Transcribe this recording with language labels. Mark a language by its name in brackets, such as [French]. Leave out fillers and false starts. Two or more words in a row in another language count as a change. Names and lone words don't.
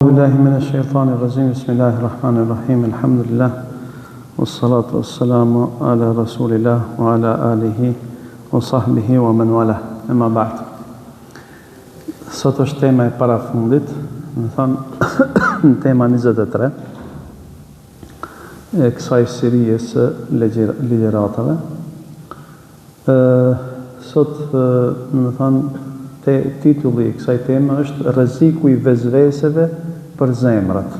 [Arabic] بالله من الشيطان الرجيم. بسم الله الرحمن الرحيم. الحمد لله. والصلاة والسلام على رسول الله وعلى آله وصحبه ومن والى. أما بعد. [Albanian] Sot është tema e parafundit, më thënë tema 23 e kësaj serie së ligjëratave. Sot, më thënë, titulli i kësaj teme është rreziku i vezveseve për zemrat.